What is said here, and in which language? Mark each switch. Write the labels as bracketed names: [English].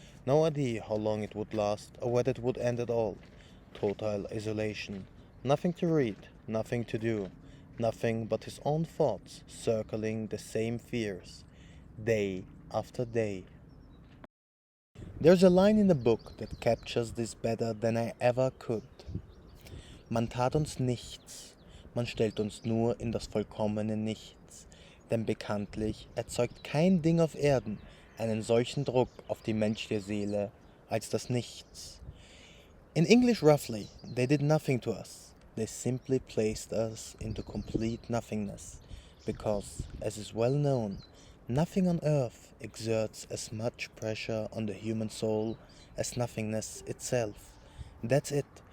[English] No idea how long it would last or whether it would end at all. Total isolation. Nothing to read, nothing to do, nothing but his own thoughts circling the same fears, day after day. There's a line in the book that captures this better than I ever could. [German] Man tat uns nichts, man stellt uns nur in das vollkommene Nichts, denn bekanntlich erzeugt kein Ding auf Erden einen solchen Druck auf die menschliche Seele als das Nichts. [English] In English, roughly, they did nothing to us. They simply placed us into complete nothingness, because, as is well known, nothing on earth exerts as much pressure on the human soul as nothingness itself. That's it.